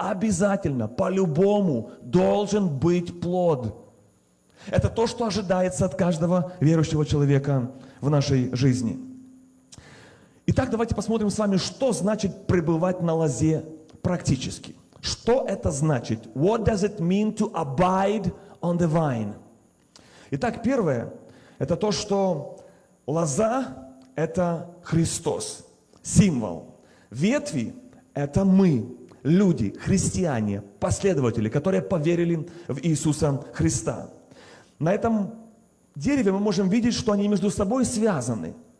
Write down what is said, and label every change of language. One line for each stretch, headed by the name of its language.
Russian: Обязательно, по-любому должен быть плод. Это то, что ожидается от каждого верующего человека в нашей жизни. Итак, давайте посмотрим с вами, что значит пребывать на лозе практически. Что это значит?
English: What does it mean to abide on the vine?
Russian: Итак, первое, это то, что лоза – это Христос, символ. Ветви – это мы, люди, христиане, последователи, которые поверили в Иисуса Христа. На этом дереве мы можем видеть, что они между собой связаны.